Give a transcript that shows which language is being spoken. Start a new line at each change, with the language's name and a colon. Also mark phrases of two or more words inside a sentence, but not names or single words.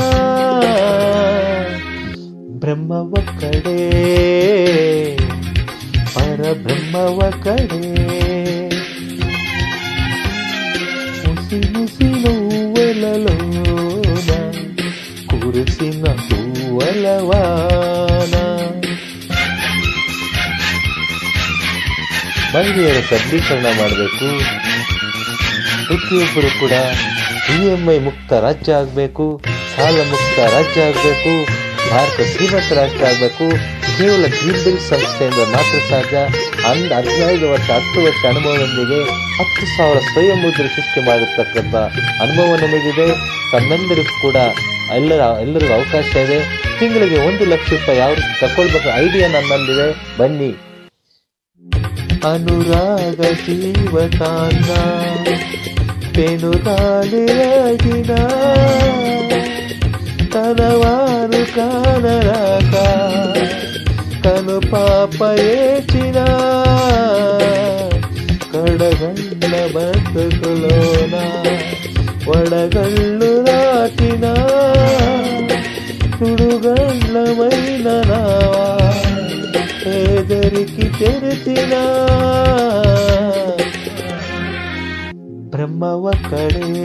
Telugu: బ్రహ్మవక్కడే పరబ్రహ్మవక్కడే ముసి ముసి నవ్వులలోన కురిసిన పువ్వలవాన.
Kannada: ಮಹಿಳೆಯರ ಸಬಲೀಕರಣ ಮಾಡಬೇಕು. ಪ್ರತಿಯೊಬ್ಬರು ಕೂಡ EMI ಮುಕ್ತ ರಾಜ್ಯ ಆಗಬೇಕು, ಸಾಲ ಮುಕ್ತ ರಾಜ್ಯ ಆಗಬೇಕು, ಭಾರತ ಶ್ರೀಮಂತ ರಾಷ್ಟ್ರ ಆಗಬೇಕು. ಕೇವಲ ಡ್ರೀಮ್ಡೇಲ್ ಸಂಸ್ಥೆಯಿಂದ ಮಾತ್ರ ಸಾಧ್ಯ. 15 ವರ್ಷ 10 ವರ್ಷ ಅನುಭವದೊಂದಿಗೆ 10,000 ಸ್ವಯಂ ಮುದ್ರೆ ಸೃಷ್ಟಿ ಮಾಡಿರ್ತಕ್ಕಂಥ ಅನುಭವ ನನಗಿದೆ. ತಮ್ಮೆಲ್ಲರಿಗೂ ಕೂಡ ಎಲ್ಲರಿಗೂ ಅವಕಾಶ ಇದೆ. ತಿಂಗಳಿಗೆ 1 ಲಕ್ಷ ರೂಪಾಯಿ ಯಾವ ರೀತಿ ತಗೊಳ್ಬೇಕು ಐಡಿಯಾ ನನ್ನಲ್ಲಿದೆ, ಬನ್ನಿ.
Telugu: అనురాగ జీవితాన్ని పెనుగాలిరాగిన తనవారు కానరాక కను పాప ఏచిన కడగండ్ల బతుకులోన వడగళ్ళు రాటిన సుడుగండ్లమైన నావా ఎదరికి తెరిచిన బ్రహ్మవక్కడే